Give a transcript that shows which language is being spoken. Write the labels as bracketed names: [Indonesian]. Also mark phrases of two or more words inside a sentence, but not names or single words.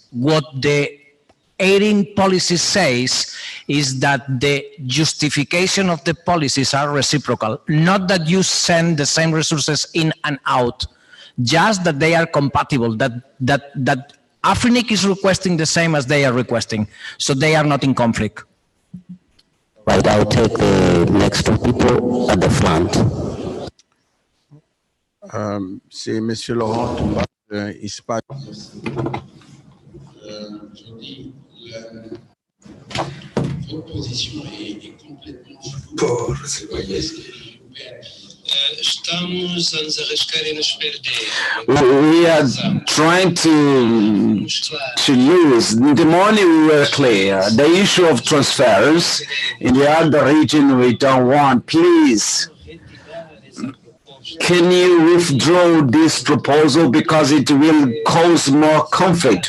[English] What the ARIN policy says is that the justification of the policies are reciprocal, not that you send the same resources in and out, just that they are compatible, that AFRINIC is requesting the same as they are requesting, so they are not in conflict. Right, I'll take the next two people at the front. [French] C'est Monsieur Laurent Toumba, ISPAC. Votre position est complètement floue. [Portuguese] Estamos a nos arriscar e nos perder. [English] We are trying to lose. The morning we were clear. The issue of transfers in the other region we don't want. Please, can you withdraw this proposal because it will cause more conflict?